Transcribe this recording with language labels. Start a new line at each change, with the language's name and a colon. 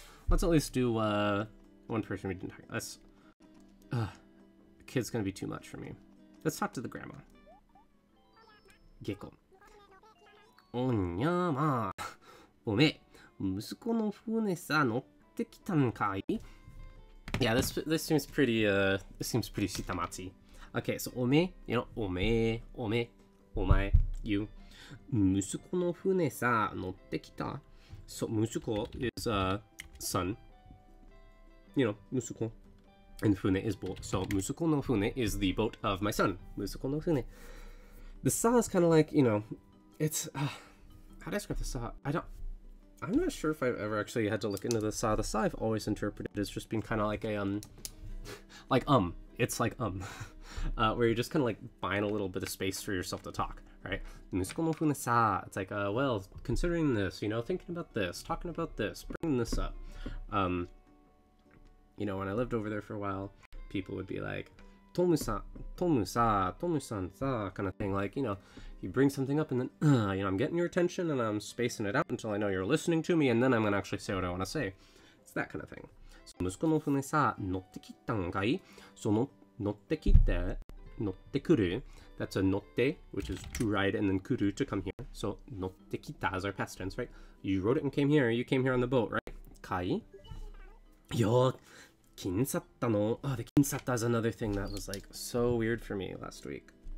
English: Let's at least do one person we didn't talk. That's the kid's gonna be too much for me. Let's talk to the grandma.
Japanese: Gecko. おんにゃまあ。おめ、息子の船さ乗ってきたんかい?
English: Yeah, this seems pretty shitamachi. Okay, so おめ, you know, おめ, お前, you.
Japanese: 息子の船さ乗ってきた?
English: So 息子 is son. You know, 息子.And 船 is boat. So
Japanese: 息子の船
English: is the boat of my son.
Japanese: 息子の船.
English: The sa is kind of like, you know, it's how do I describe the sa? I'm not sure if I've ever actually had to look into the sa. The sa I've always interpreted as just being kind of like a it's like where you're just kind of like buying a little bit of space for yourself to talk, right?
Japanese: 息子の船さ,
English: it's like well, considering this, you know, thinking about this, talking about this, bringing this up. You know, when I lived over there for a while, people would be like, Tomu-san sa, kind of thing. Like, you know, you bring something up and then, you know, I'm getting your attention and I'm spacing it out until I know you're listening to me, and then I'm going to actually say what I want to say. It's that kind of thing.
Japanese: So, 息子の船さ、乗ってきたんかい?So, 乗ってきて、乗ってくる.
English: That's a 乗って, which is to ride, and then kuru, to come here. So, 乗ってきたis our past tense, right? You wrote it and came here. You came here on the boat, right?
Japanese: かい?Yo, kinsatta no.
English: Oh, the kinsatta is another thing that was like so weird for me last week.